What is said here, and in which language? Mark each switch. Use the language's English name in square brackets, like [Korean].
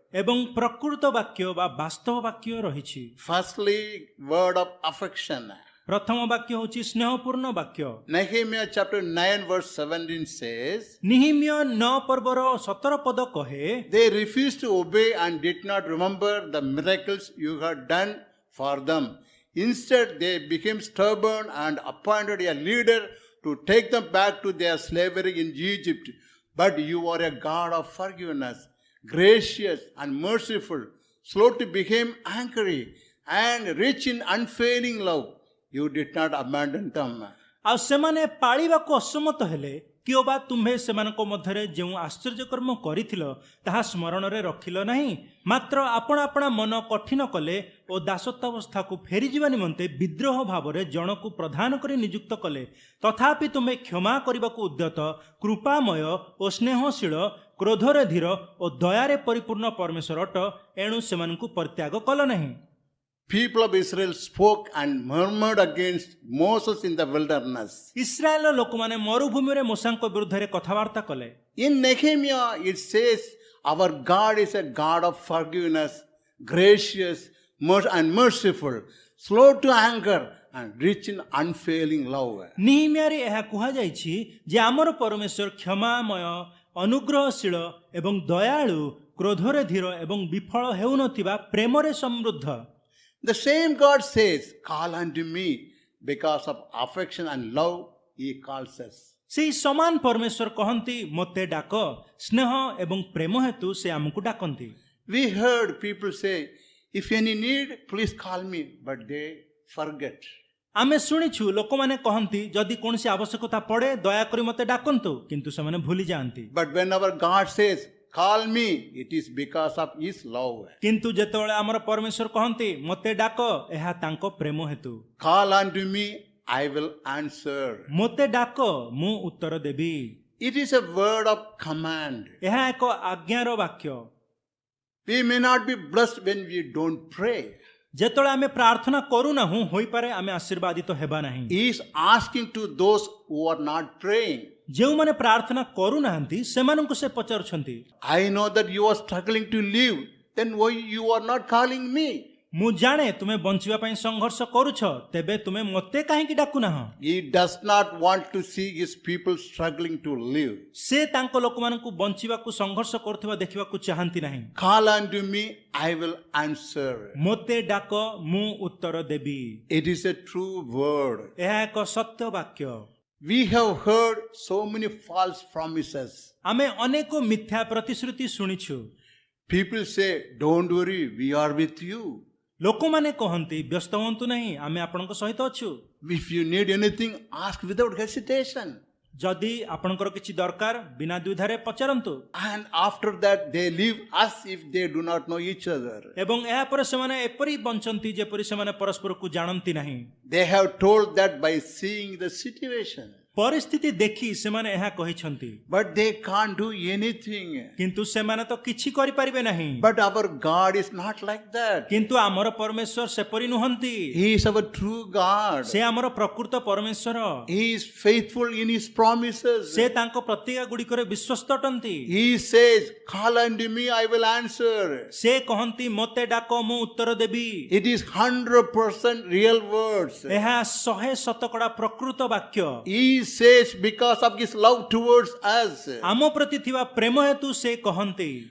[Odia] ଏବଂ ପ୍ରକୃତ ବାକ୍ୟ ବା ବାସ୍ତବ ବାକ୍ୟ ରହିଛି। [English] Firstly, word of affection. [Odia] ପ୍ରଥମ ବାକ୍ୟ ହେଉଛି ସ୍ନେହପୂର୍ଣ୍ଣ ବାକ୍ୟ। [English] Nehemiah chapter 9 verse 17 says, [Odia] ନିହିମ୍ୟ 9 ପର୍ବର 17 ପଦ କହେ, [English] they refused to obey and did not remember the miracles you had done for them. Instead, they became stubborn and appointed a leader to take them back to their slavery in Egypt. But you are a God of forgiveness, gracious and merciful, slow to become angry, and rich in unfailing love. You did not abandon them. [Odia] ଆଉ ସେମାନେ ପାଳିବାକୁ ଅସମତ ହେଲେ, କିଓ ବା ତୁମ୍ଭେ ସେମାନଙ୍କ ମଧ୍ୟରେ ଯେଉଁ ଆଶ୍ଚର୍ଯ୍ୟକର୍ମ କରିଥିଲ ତାହା ସ୍ମରଣରେ ରଖିଲ ନାହିଁ, ମାତ୍ର ଆପଣ ଆପଣା ମନ କଠିନ କଲେ ଓ ଦାସତ୍ୱାବସ୍ଥାକୁ ଫେରିଯିବା ନିମନ୍ତେ ବିଦ୍ରୋହ ଭାବରେ ଜଣକୁ ପ୍ରଧାନ କରି ନିଯୁକ୍ତ କଲେ। ତଥାପି ତୁମେ କ୍ଷମା କରିବାକୁ ଉଦ୍ୟତ, କୃପାମୟ ଓ ସ୍ନେହଶୀଳ, କ୍ରୋଧରେ ଧୀର ଓ ଦୟାରେ ପରିପୂର୍ଣ୍ଣ ପରମେଶ୍ୱର ଅଟ, ଏଣୁ ସେମାନଙ୍କୁ ପରିତ୍ୟାଗ କଲ ନାହିଁ। [English] People of Israel spoke and murmured against Moses in the wilderness. [Odia] ଇସ୍ରାଏଲର ଲୋକମାନେ ମରୁଭୂମିରେ ମୋଶାଙ୍କ ବିରୁଦ୍ଧରେ କଥାବାର୍ତ୍ତା କଲେ। [English] In Nehemiah, it says, our God is a God of forgiveness, gracious and merciful, slow to anger, and rich in unfailing love. [Odia] ନିହିମ୍ୟାରେ ଏହା କୁହାଯାଇଛି ଯେ ଆମର ପରମେଶ୍ୱର କ୍ଷମାମୟ, ଅନୁଗ୍ରହଶୀଳ ଏବଂ ଦୟାଳୁ, କ୍ରୋଧରେ ଧୀର ଏବଂ ବିଫଳ ହେଉନଥିବା, ପ୍ରେମରେ ସମୃଦ୍ଧ। [English] The same God says, call unto me because of affection and love, he calls us. [Odia] ସେହି ସମାନ ପରମେଶ୍ୱର କହନ୍ତି, ମୋତେ ଡାକ, ସ୍ନେହ ଏବଂ ପ୍ରେମ ହେତୁ ସେ ଆମକୁ ଡାକନ୍ତି। [English] We heard people say, if any need, please call me, but they forget. [Odia] ଆମେ ଶୁଣିଛୁ ଲୋକମାନେ କହନ୍ତି, ଯଦି କୌଣସି ଆବଶ୍ୟକତା ପଡ଼େ ଦୟାକରି ମୋତେ ଡାକନ୍ତୁ, କିନ୍ତୁ ସେମାନେ ଭୁଲି ଯାଆନ୍ତି। [English] But whenever God says, call me, it is because of his love. [Odia] କିନ୍ତୁ ଯେତେବେଳେ ଆମର ପରମେଶ୍ୱର କହନ୍ତି ମୋତେ ଡାକ, ଏହା ତାଙ୍କ ପ୍ରେମ ହେତୁ। [English] Call unto me, I will answer. [Odia] ମୋତେ ଡାକ, ମୁଁ ଉତ୍ତର ଦେବି। [English] It is a word of command. [Odia] ଏହା ଏକ ଆଜ୍ଞାର ବାକ୍ୟ। [English] We may not be blessed when we don't pray. [Odia] ଯେତେବେଳେ ଆମେ ପ୍ରାର୍ଥନା କରୁନାହୁଁ, ହୋଇପାରେ ଆମେ ଆଶୀର୍ବାଦିତ ହେବା ନାହିଁ। [English] He is asking to those who are not praying. [Odia] ଯେଉଁମାନେ ପ୍ରାର୍ଥନା କରୁନାହାନ୍ତି ସେମାନଙ୍କୁ ସେ ପଚାରୁଛନ୍ତି, [English] I know that you are struggling to live, then why you are not calling me? [Odia] ମୁଁ ଜାଣେ ତୁମେ ବଞ୍ଚିବା ପାଇଁ ସଂଘର୍ଷ କରୁଛ, ତେବେ ତୁମେ ମୋତେ କାହିଁକି ଡାକୁନାହଁ? [English] He does not want to see his people struggling to live. [Odia] ସେ ତାଙ୍କ ଲୋକମାନଙ୍କୁ ବଞ୍ଚିବାକୁ ସଂଘର୍ଷ କରୁଥିବା ଦେଖିବାକୁ ଚାହାନ୍ତି ନାହିଁ। [English] Call unto me, I will answer. [Odia] ମୋତେ ଡାକ, ମୁଁ ଉତ୍ତର ଦେବି। [English] It is a true word. [Odia] ଏହା ଏକ ସତ୍ୟ ବାକ୍ୟ। [English] We have heard so many false promises. [Odia] ଆମେ ଅନେକ ମିଥ୍ୟା ପ୍ରତିଶ୍ରୁତି ଶୁଣିଛୁ। [English] People say, don't worry, we are with you. [Odia] ଲୋକମାନେ କହନ୍ତି, ବ୍ୟସ୍ତ ହୁଅନ୍ତୁ ନାହିଁ, ଆମେ ଆପଣଙ୍କ ସହିତ ଅଛୁ। [English] If you need anything, ask without hesitation. [Odia] ଯଦି ଆପଣଙ୍କର କିଛି ଦରକାର, ବିନା ଦ୍ୱିଧାରେ ପଚାରନ୍ତୁ। [English] And after that, they live as if they do not know each other. [Odia] ଏବଂ ଏହା ପରେ ସେମାନେ ଏପରି ବଞ୍ଚନ୍ତି ଯେପରି ସେମାନେ ପରସ୍ପରକୁ ଜାଣନ୍ତି ନାହିଁ। [English] They have told that by seeing the situation. [Odia] ପରିସ୍ଥିତି ଦେଖି ସେମାନେ ଏହା କହିଛନ୍ତି, [English] But they can't do anything. [Odia] କିନ୍ତୁ ସେମାନେ ତ କିଛି କରିପାରିବେ ନାହିଁ। [English] But our God is not like that. [Odia] କିନ୍ତୁ ଆମର ପରମେଶ୍ୱର ସେପରି ନୁହନ୍ତି। [English] He is our true God. [Odia] ସେ ଆମର ପ୍ରକୃତ ପରମେଶ୍ୱର। [English] He is faithful in his promises. [Odia] ସେ ତାଙ୍କ ପ୍ରତିଜ୍ଞା ଗୁଡ଼ିକରେ ବିଶ୍ୱସ୍ତ ଅଟନ୍ତି। [English] He says, call unto me, I will answer. [Odia] ସେ କହନ୍ତି, ମୋତେ ଡାକ, ମୁଁ ଉତ୍ତର ଦେବି। [English] It is 100% real words. [Odia] ଏହା 100% ପ୍ରକୃତ ବାକ୍ୟ। [English] He says because of his love towards us. [Odia] ଆମ ପ୍ରତି ଥିବା ପ୍ରେମ ହେତୁ ସେ କହନ୍ତି,